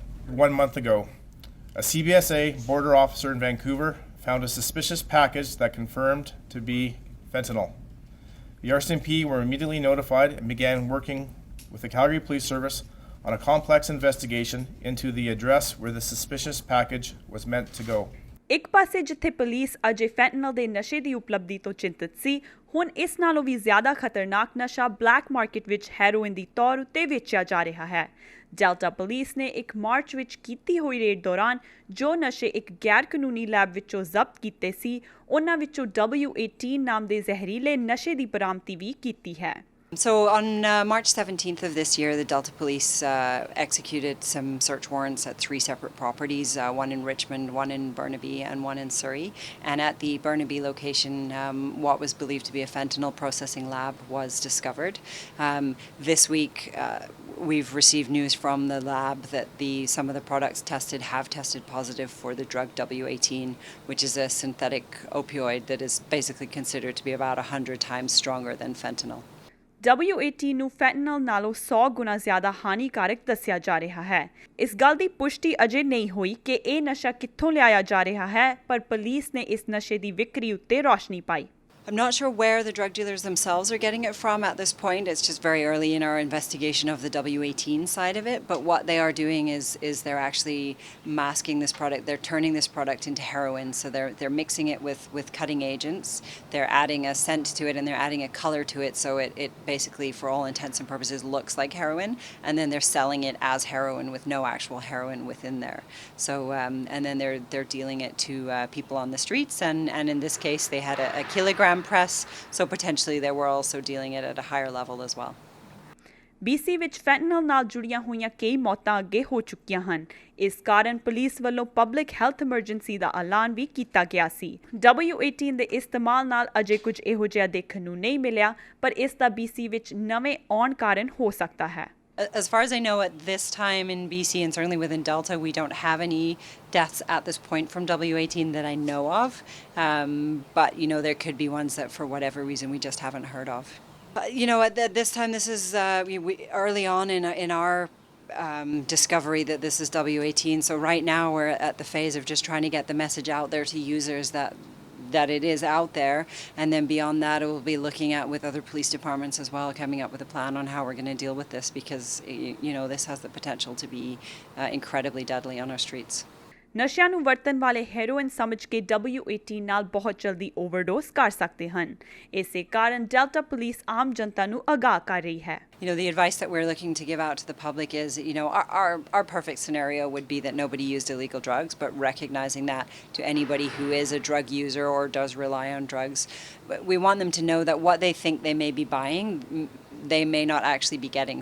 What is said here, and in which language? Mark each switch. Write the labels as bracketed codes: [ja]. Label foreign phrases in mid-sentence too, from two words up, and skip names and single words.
[en] 1 month ago, a CBSA border officer in Vancouver found a suspicious package that confirmed to be fentanyl. The RCMP were immediately notified and began working with the Calgary Police Service on a complex investigation into the address where the suspicious package was meant to go. [pa] ਇੱਕ ਪਾਸੇ ਜਿੱਥੇ ਪੁਲਿਸ ਅਜੇ ਫੈਂਟਨਲ ਦੇ ਨਸ਼ੇ ਦੀ ਉਪਲਬਧੀ ਤੋਂ ਚਿੰਤਤ ਸੀ, ਹੁਣ ਇਸ ਨਾਲੋਂ ਵੀ ਜ਼ਿਆਦਾ ਖਤਰਨਾਕ ਨਸ਼ਾ [en] black market [pa] ਵਿੱਚ ਹੈਰੋਇਨ ਦੀ ਤੌਰ ਉੱਤੇ ਵੇਚਿਆ ਜਾ ਰਿਹਾ ਹੈ। ਡੈਲਟਾ ਪੁਲਿਸ ਨੇ ਇੱਕ ਮਾਰਚ ਵਿੱਚ ਕੀਤੀ ਹੋਈ ਰੇਡ ਦੌਰਾਨ ਜੋ ਨਸ਼ੇ ਇੱਕ ਗੈਰ ਕਾਨੂੰਨੀ ਲੈਬ ਵਿੱਚੋਂ ਜ਼ਬਤ ਕੀਤੇ ਸੀ, ਉਹਨਾਂ ਵਿੱਚੋਂ W18 ਨਾਮ ਦੇ ਜ਼ਹਿਰੀਲੇ ਨਸ਼ੇ ਦੀ ਬਰਾਮਦੀ ਵੀ ਕੀਤੀ ਹੈ। [en] So on March 17th of this year, the Delta Police executed some search warrants at 3 separate properties, one in Richmond, one in Burnaby and one in Surrey. And at the Burnaby location, what was believed to be a fentanyl processing lab was discovered. This week, we've received news from the lab that some of the products tested have tested positive for the drug W18, which is a synthetic opioid that is basically considered to be about 100 times stronger than fentanyl. [pa] W18 ਨੂੰ ਫੈਂਟਨਲ ਨਾਲੋਂ 100 ਗੁਣਾ ਜ਼ਿਆਦਾ ਹਾਨੀਕਾਰਕ ਦੱਸਿਆ ਜਾ ਰਿਹਾ ਹੈ। ਇਸ ਗੱਲ ਦੀ ਪੁਸ਼ਟੀ ਅਜੇ ਨਹੀਂ ਹੋਈ ਕਿ ਇਹ ਨਸ਼ਾ ਕਿੱਥੋਂ ਲਿਆਇਆ ਜਾ ਰਿਹਾ ਹੈ, ਪਰ ਪੁਲਿਸ ਨੇ ਇਸ ਨਸ਼ੇ ਦੀ ਵਿਕਰੀ ਉੱਤੇ ਰੌਸ਼ਨੀ ਪਾਈ। [en] I'm not sure where the drug dealers themselves are getting it from at this point. It's just very early in our investigation of the W18 side of it. But what they are doing is they're actually masking this product. They're turning this product into heroin. So they're mixing it with cutting agents. They're adding a scent to it and they're adding a color to it. So it basically, for all intents and purposes, looks like heroin. And then they're selling it as heroin with no actual heroin within there. So and then they're dealing it to people on the streets. And in this case, they had a kilogram press, so potentially they were also dealing it at a higher level as well. [pa] BC ਵਿੱਚ ਫੈਂਟਨਲ ਨਾਲ ਜੁੜੀਆਂ ਹੋਈਆਂ ਕਈ ਮੌਤਾਂ ਅੱਗੇ ਹੋ ਚੁੱਕੀਆਂ ਹਨ। ਇਸ ਕਾਰਨ ਪੁਲਿਸ ਵੱਲੋਂ [en] public health emergency [pa] ਦਾ ਐਲਾਨ ਵੀ ਕੀਤਾ ਗਿਆ ਸੀ। W18 ਦੇ ਇਸਤੇਮਾਲ ਨਾਲ ਅਜੇ ਕੁਝ ਇਹੋ ਜਿਹਾ ਦੇਖਣ ਨੂੰ ਨਹੀਂ ਮਿਲਿਆ, ਪਰ ਇਸ ਦਾ BC ਵਿੱਚ ਨਵੇਂ ਆਉਣ ਕਾਰਨ ਹੋ ਸਕਦਾ ਹੈ। [en] As far as I know, at this time in BC and certainly within Delta, we don't have any deaths at this point from W18 that I know of. But, there could be ones that for whatever reason we just haven't heard of. At this time, this is early on in our discovery that this is W18. So right now we're at the phase of just trying to get the message out there to users that it is out there, and then beyond that we'll be looking at with other police departments as well, coming up with a plan on how we're going to deal with this, because this has the potential to be incredibly deadly on our streets. [pa] ਨਸ਼ਿਆਂ ਨੂੰ ਵਰਤਣ ਵਾਲੇ ਹੈਰੋਇਨ ਸਮਝ ਕੇ W18 ਨਾਲ ਬਹੁਤ ਜਲਦੀ ਓਵਰਡੋਜ਼ ਕਰ ਸਕਦੇ ਹਨ। ਇਸੇ ਕਾਰਨ ਡੈਲਟਾ ਪੁਲਿਸ ਆਮ ਜਨਤਾ ਨੂੰ ਆਗਾਹ ਕਰ ਰਹੀ ਹੈ। [en] The advice that we're looking to give out to the public is, our perfect scenario would be that nobody used illegal drugs, but recognizing that to anybody who is a drug user or does rely on drugs, we want them to know that what they think they may be buying, they may not actually be getting.